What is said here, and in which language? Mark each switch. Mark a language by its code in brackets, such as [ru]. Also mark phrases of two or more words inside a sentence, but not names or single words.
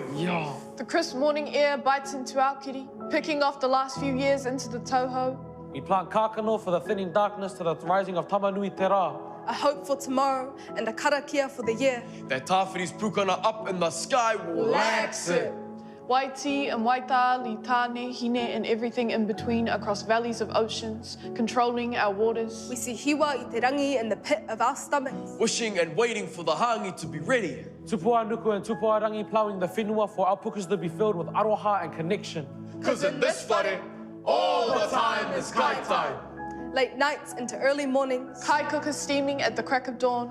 [en] The crisp morning air bites into our kiri, picking off the last few years into the toho. We plant kākano for the thinning darkness to the rising of Tamanui Te Rā. A hope for tomorrow and a karakia for the year. That Tāwhiri's pukana up in the sky will lax it. Waiti and Waita, li tāne, hine and everything in between across valleys of oceans, controlling our waters. We see hiwa I te rangi in the pit of our stomachs. Wishing and waiting for the hangi to be ready. Tupua Nuku and Tupua Rangi ploughing the whenua for our pukas to be filled with aroha and connection. Cause in this whare, all the time is kai time. Late nights into early mornings. Kai cooker steaming at the crack of dawn.